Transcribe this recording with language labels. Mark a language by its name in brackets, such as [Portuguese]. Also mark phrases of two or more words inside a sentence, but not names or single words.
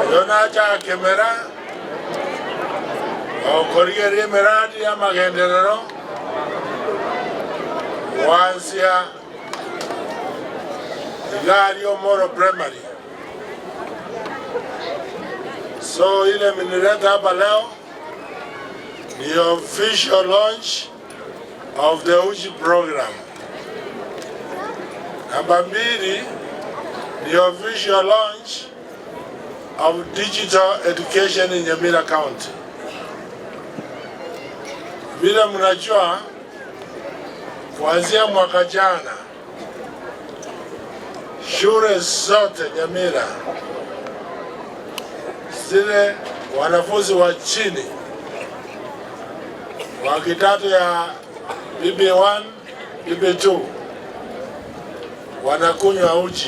[Swahili] Donaja Kemera, Korigeri Meradi Amagenderero, Wansia, Igario Moro Primary. So ile minileta hapa leo [English] the official launch of the UJI program. Number 2, the official launch of digital education in Nyamira County. [Swahili] Vile mnajua kuanzia mwaka jana shule zote Nyamira zile wanafunzi wa chini wa kidato ya BB1, BB2 wanakunywa uji.